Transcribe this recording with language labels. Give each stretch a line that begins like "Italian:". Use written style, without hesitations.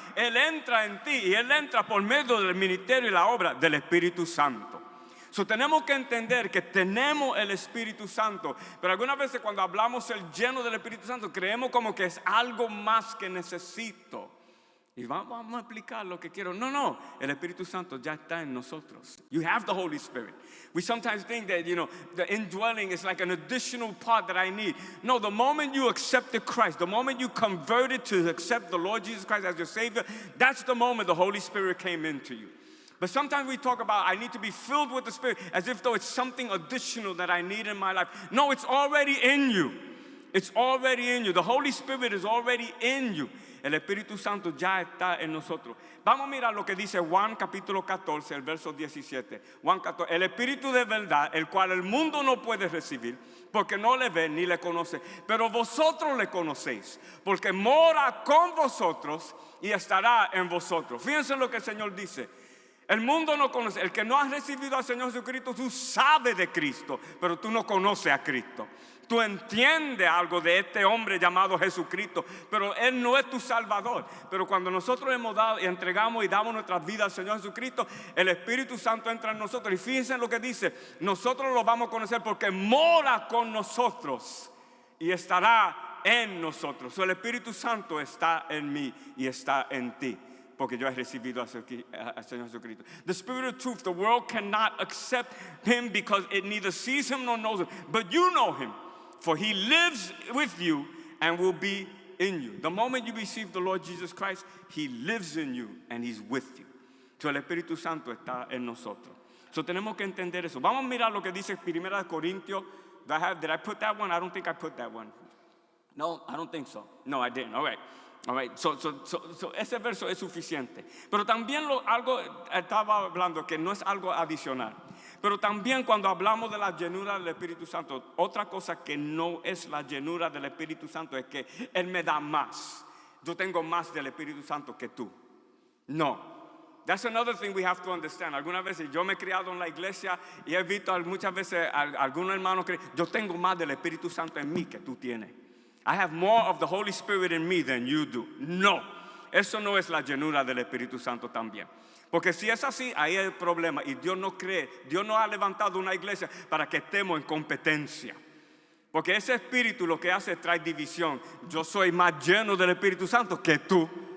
Spanish: Él entra en ti y Él entra por medio del ministerio y la obra del Espíritu Santo. Tenemos que entender que tenemos el Espíritu Santo, pero algunas veces cuando hablamos el lleno del Espíritu Santo creemos como que es algo más que necesito. Y vamos a explicar lo que quiero. No, el Espíritu Santo ya está en nosotros.
English: You have the Holy Spirit. We sometimes think that, the indwelling is like an additional part that I need. No, the moment you accepted Christ, the moment you converted to accept the Lord Jesus Christ as your Savior, that's the moment the Holy Spirit came into you. But sometimes we talk about I need to be filled with the Spirit as if though it's something additional that I need in my life. No, it's already in you. It's already in you. The Holy Spirit is already in you.
Spanish: El Espíritu Santo ya está en nosotros. Vamos a mirar lo que dice Juan capítulo 14, el verso 17. Juan 14, el Espíritu de verdad, el cual el mundo no puede recibir, porque no le ve ni le conoce. Pero vosotros le conocéis, porque mora con vosotros y estará en vosotros. Fíjense lo que el Señor dice. El mundo no conoce. El que no ha recibido al Señor Jesucristo, tú sabes de Cristo, pero tú no conoces a Cristo. Tú entiendes algo de este hombre llamado Jesucristo, pero Él no es tu Salvador. Pero cuando nosotros hemos dado y entregamos y damos nuestras vidas al Señor Jesucristo, el Espíritu Santo entra en nosotros. Y fíjense lo que dice, nosotros lo vamos a conocer porque mora con nosotros y estará en nosotros. El Espíritu Santo está en mí y está en ti, porque yo he recibido al Señor Jesucristo.
English: The Spirit of truth, the world cannot accept Him because it neither sees Him nor knows Him. But you know Him, for He lives with you and will be in you. The moment you receive the Lord Jesus Christ, He lives in you and He's with you.
Spanish: El Espíritu Santo está en nosotros. Tenemos que entender eso. Vamos a mirar lo que dice 1 Corintios.
English: Did I put that one? I don't think I put that one. No, I don't think so. No, I didn't. All right. All right.
Spanish: Ese verso es suficiente. Pero también algo estaba hablando que no es algo adicional. Pero también cuando hablamos de la llenura del Espíritu Santo, otra cosa que no es la llenura del Espíritu Santo es que Él me da más. Yo tengo más del Espíritu Santo que tú. No.
English: That's another thing we have to understand.
Spanish: Algunas veces yo me he criado en la iglesia y he visto muchas veces a algunos hermanos que yo tengo más del Espíritu Santo en mí que tú tienes.
English: I have more of the Holy Spirit in me than you do.
Spanish: No, eso no es la llenura del Espíritu Santo también. Porque si es así, ahí hay el problema. Y Dios no cree, Dios no ha levantado una iglesia para que estemos en competencia. Porque ese espíritu lo que hace es traer división. Yo soy más lleno del Espíritu Santo que tú.